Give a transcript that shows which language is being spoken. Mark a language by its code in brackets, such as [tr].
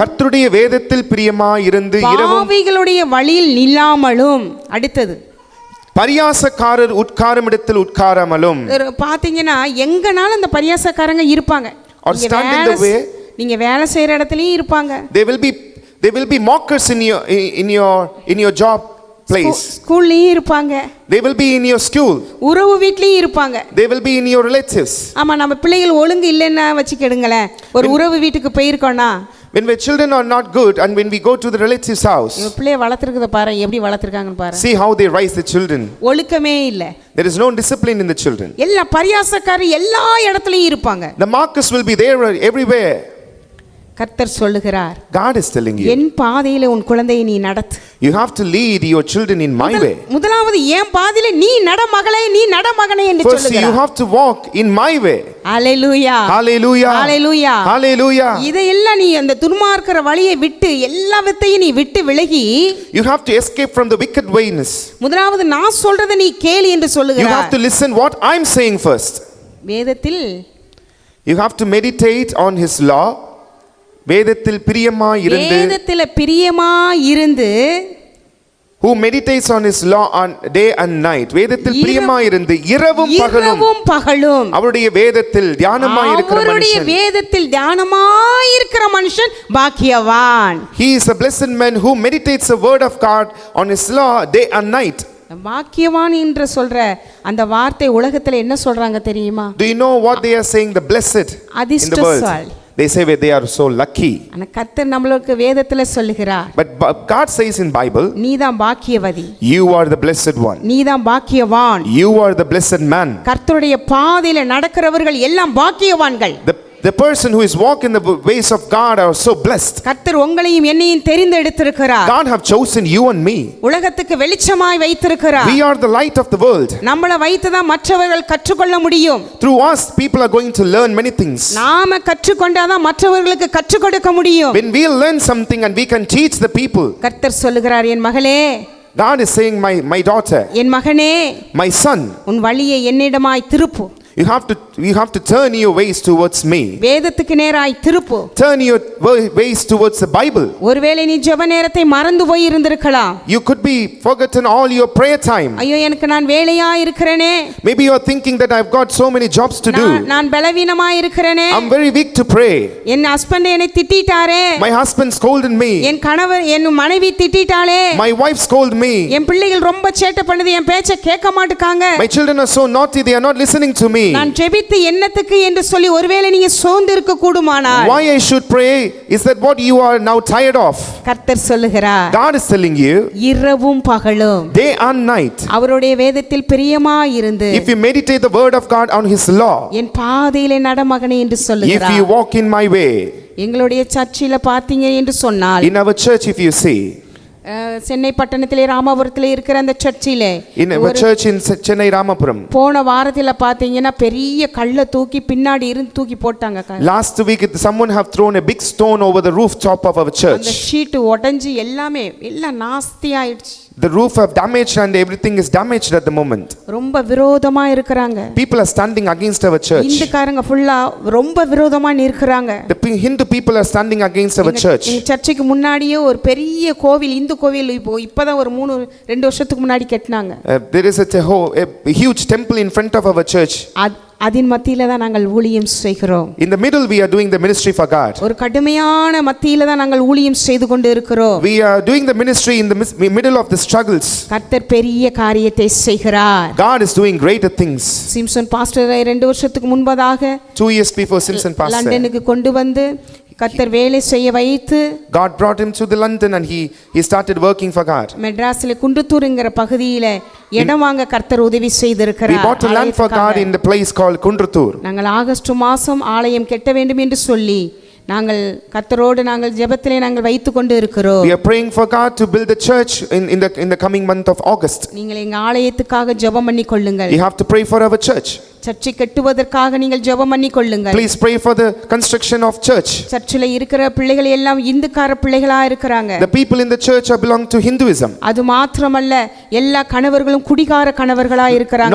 [ta] கர்த்தருடைய வேதத்தில் பிரியமாய் இருந்து இரவும் பாவிகளுடைய வழியில் நில்லாமலும். அடுத்தது, பரியாசக்காரர் உட்காரும் இடத்தில் உட்காராமலும். பாத்தீங்கன்னா எங்கனாலும் அந்த பரியாசக்காரங்க இருப்பாங்க. [en] Or stand in the way. [ta] நீங்க வேலை செய்யற இடத்துலயும் இருப்பாங்க. [en] They will be mockers in your job place. [ta] ஸ்கூல்லயும் இருப்பாங்க. [en] They will be in your school. [ta] உறவு வீட்லயும் இருப்பாங்க. [en] They will be in your relatives. [ta] ஆமா, நம்ம பிள்ளைகள் ஒழுங்கு இல்லைன்னா வச்சுக்கிடுங்களேன், ஒரு உறவு வீட்டுக்கு போயிருக்கோம்னா, [en] when our children are not good and when we go to the relative's house, [ta] இவ பிள்ளைய வளர்த்திருக்கத பாரு, எப்படி வளர்த்திருக்காங்கன்னு பாரு. [en] see how they raise the children. [ta] ஒழுக்கமே இல்ல. [en] There is no discipline in the children. [ta] எல்லா பரியாசக்காரர் எல்லா இடத்துலயும் இருப்பாங்க. [en] The mockers will be there everywhere. [ta] கர்த்தர் சொல்லுகிறார், [en] God is telling you, [ta] என் பாதையிலே உன் குழந்தையை நீ நடத்து. [en] you have to lead your children in my way. [ta] முதலாவது என் பாதையிலே நீ நட மகளே, நீ நட மகனே என்று [en] First [ta] சொல்லுகிறார். [en] you have to walk in my way. [ta] Hallelujah, [en] Hallelujah. [ta] Hallelujah, [en] Hallelujah. [ta] இதையெல்லாம் நீ அந்த துன்மார்க்கற வழியை விட்டு எல்லாவற்றையும் நீ விட்டு விலகி, [en] you have to escape from the wicked ways. [ta] முதலாவது நான் சொல்றதை நீ கேளு என்று [en] You [ta] சொல்லுகிறார். [en] have to listen what I'm saying first. [ta] வேதத்தில் [en] You have to meditate on his law. [ta] வேதத்தில் பிரியமாய் இருந்து, வேதத்தில் பிரியமாய் இருந்து, [en] who meditates on his law on day and night. [ta] வேதத்தில் பிரியமாய் இருந்து இரவும் பகலும் அவருடைய வேதத்தில் தியானமாய் இருக்கிற மனுஷன், அவருடைய வேதத்தில் தியானமாய் இருக்கிற மனுஷன் பாக்கியவான். [en] he is a blessed man who meditates the word of God on his law day and night. [ta] பாக்கியவான் என்று சொல்ற அந்த வார்த்தை உலகத்துல என்ன சொல்றாங்க தெரியுமா? [en] Do you know what they are saying? The blessed in the world. They say they are so lucky. [ta] ஆனா கர்த்தர் நமக்கு வேதத்துல சொல்லுகிறார், [en] but God says in Bible, [ta] நீதான் பாக்கியவதி, [en] you are the blessed one, [ta] நீதான் பாக்கியவான், [en] you are the blessed man. [ta] கர்த்தருடைய பாதையில நடக்கிறவர்கள் எல்லாம் பாக்கியவான்கள். [en] The person who is walking in the ways of God are so blessed. [ta] கர்த்தர் உங்களையும் என்னையும் தெரிந்தெடுத்திருக்கிறார். [en] God have chosen you and me. [ta] உலகத்துக்கு வெளிச்சமாய் வைத்திருக்கிறார். [en] We are the light of the world. [ta] நம்மள வைத்துதான் மற்றவர்கள் கற்றுக்கொள்ள முடியும். [en] Through us people are going to learn many things. [ta] நாம கற்றுக்கொண்டாதான் மற்றவர்களுக்கு கற்றுக் கொடுக்க முடியும். [en] When we learn something and we can teach the people. [ta] கர்த்தர் சொல்லுகிறார், என் மகளே, [en] God is saying, my daughter, [ta] என் மகனே, [en] my son, [ta] உன் வழியை என்னிடமாய் திருப்பு. [en] You have to turn your ways towards me. [ta] வேதத்துக்கு நேராய் திருப்பு. [en] Turn your ways towards the Bible. [ta] ஒருவேளை நீ ஜெப நேரத்தை மறந்து போய் இருந்திருக்கலாம். [en] You could be forgotten all your prayer time. [ta] ஐயோ எனக்கு நான் வேலையா இருக்கிறேனே. [en] Maybe you are thinking that I've got so many jobs to do. [ta] நான் பலவீனமா இருக்கிறேனே. [en] I'm very weak to pray. [ta] N husband என்னை திட்டிட்டாரே. [en] My husband scolded me. [ta] என் கணவர் என் மனைவி திட்டிட்டாளே. [en] My wife scolded me. [ta] என் பிள்ளைகள் ரொம்ப சேட்டை பண்ணுது, என் பேச்சை கேட்க மாட்டேங்காங்க. [en] My children are so naughty, they are not listening to me. [ta] நான் ஜெபித்து என்னத்துக்கு என்று சொல்லி ஒருவேளை நீங்க சோர்ந்து இருக்க கூடுமானால், [en] why I should pray? Is that what you are now tired of? [ta] கர்த்தர் சொல்லுகிறார், [en] God is telling you, [ta] இரவும் பகலும் [en] day and night, [ta] அவருடைய வேதத்தில் பிரியமாய் இருந்து, [en] if you meditate the word of God on his law, [ta] என் பாதையிலே நடமகனே என்று [en] if [ta] சொல்லுகிறார். [en] you walk in my way. [ta] எங்களுடைய சர்ச்சில பாத்தீங்க என்று சொன்னால், [en] In our church, if you see, [ta] Chennai பட்டணத்திலே ராமபுரத்திலே இருக்கிற அந்த சர்ச்சிலே, [en] in our church in Chennai Ramapuram, [ta] போன வாரத்துல பாத்தீங்கன்னா பெரிய கல்லை தூக்கி பின்னாடி இருந்து தூக்கி போட்டாங்க. [en] last week someone have thrown a big stone over the rooftop of our [ta] அந்த [en] church. [ta] ஷீட் உடைஞ்சு எல்லாமே எல்லாம் நாஸ்தி ஆயிடுச்சு. [en] The roof have damaged and everything is damaged at the moment. [ta] ரொம்ப விரோதமா இருக்கறாங்க. [en] People are standing against our church. [ta] இந்துக்காரங்க ஃபுல்லா ரொம்ப விரோதமா நிற்கறாங்க. [en] The Hindu people are standing against our church. [ta] இந்த சர்ச்சுக்கு முன்னாடியே ஒரு பெரிய கோவில், இந்து கோவில் இப்போதான் ஒரு 2 வருஷத்துக்கு முன்னாடி கட்டினாங்க. [en] There is a huge temple in front of our church. [ta] அதின் மத்தியில தான் நாங்கள் ஊழியம் செய்கிறோம். [en] In the middle we are doing the ministry for God. [ta] ஒரு கடுமையான மத்தியில தான் நாங்கள் ஊழியம் செய்து கொண்டு இருக்கிறோம். [en] We are doing the ministry in the middle of the struggles. [ta] கர்த்தர் பெரிய காரியத்தை செய்கிறார். [en] God is doing greater things. [ta] Simpson பாஸ்டரை 2 வருஷத்துக்கு முன்பதாக [en] 2 years before Simpson pastor, [ta] லண்டனுக்கு கொண்டு வந்து கர்த்தர் வேலை செய்ய வைத்து, [en] God brought him to the London and he started working for God. [ta] மெட்ராஸ்ல குண்டுத்தூர்ங்கற பகுதியில இடம் வாங்க கர்த்தர் உதவி செய்திருக்கிறார். [en] We bought a land for God in the place called Kundratur. [ta] நாங்கள் ஆகஸ்ட் மாதம் ஆலயம் கட்ட வேண்டும் என்று சொல்லி நாங்கள் கர்த்தரோடு நாங்கள் ஜெபத்திலே நாங்கள் வைத்துக் கொண்டு இருக்கிறோம். [en] We are praying for God to build the church in the coming month of August. [ta] நீங்கள் எங்க ஆலயத்துக்காக ஜெபம் பண்ணி கொள்ளுங்கள். [en] You have to pray for our church. [ta] சர்ச்சை கட்டுவதற்காக நீங்கள் ஜெபம் பண்ணி கொள்ளுங்கள். [en] Please pray for the construction of church. [ta] சர்ச்சில இருக்கிற பிள்ளைகள் எல்லாம் இந்துக்கார பிள்ளைகளா இருக்காங்க. [en] The people in the church are belong to Hinduism. [ta] அது மாத்திரமல்ல, எல்லா கணவர்களும் குடிகார கணவர்களா இருக்காங்க.